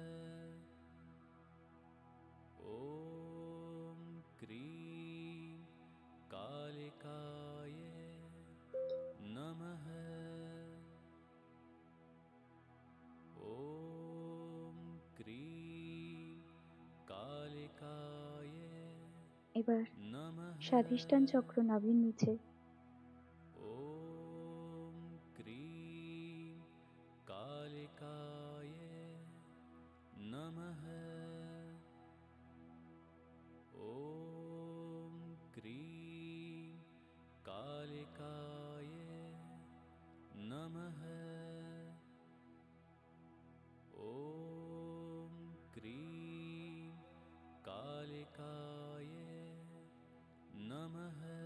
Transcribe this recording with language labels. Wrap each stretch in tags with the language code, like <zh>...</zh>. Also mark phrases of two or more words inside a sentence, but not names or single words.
<sa>ॐ क्रीं कालिकाय नमः ॐ क्रीं कालिकाय</sa> <bn>এবার नमः স্বাধিষ্ঠান চক্র নাভির নিচে</bn> <sa>ॐ क्रीं कालिकाय नमः ॐ क्रीं कालिकाय नमः ॐ क्रीं कालिकाय नमः</sa>